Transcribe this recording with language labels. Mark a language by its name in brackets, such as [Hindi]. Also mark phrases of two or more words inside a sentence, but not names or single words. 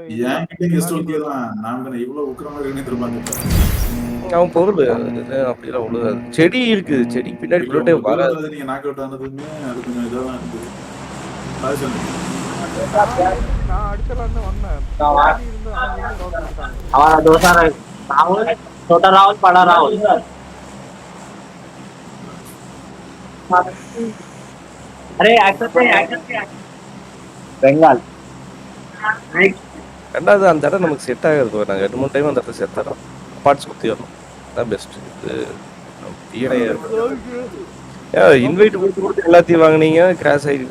[Tamil] அவன் பொருள் அப்படிலாம் விழுகாது. செடி இருக்கு செடிக்கு பின்னாடி புல்லட்டே வராது. நீங்க [English] knock out [Tamil] ஆனதுமே அது கொஞ்சம் இதாதான் இருக்கு. நான் அடிச்சலான்னு வந்தேன். [Hindi] हमारा दोस्त राहुल छोटा राहुल बड़ा राहुल अरे பெங்கால் [Tamil] ரெண்டாவது அந்த இடம் நமக்கு செட் ஆகாது. நாங்கள் 2-3 டைம் அந்த இடத்துல செத்துறோம். அப்பார்ட்ஸ் குத்தி வரணும் அதான் பெஸ்ட். இன்வைட் கொடுத்து எல்லாத்தையும் வாங்கினீங்க கிராஷ் ஆகிடுது.